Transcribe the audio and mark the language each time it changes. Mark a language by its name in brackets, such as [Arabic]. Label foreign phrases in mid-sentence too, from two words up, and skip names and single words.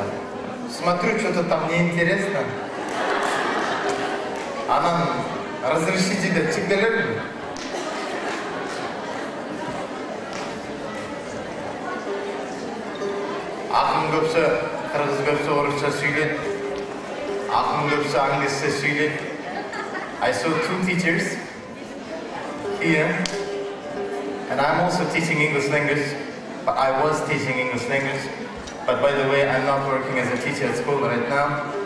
[Russian] Смотрю, что-то там неинтересно. [Kyrgyz] Анан разрешите деп чекделерби? Акын көпсө кыргыз, көпсө орусча сүйлөйт. Акын көпсө англисче сүйлөйт. [English] I saw 2 teachers here, and I'm also teaching English language. But I was teaching English language. But by the way, I'm not working as a teacher at school right now.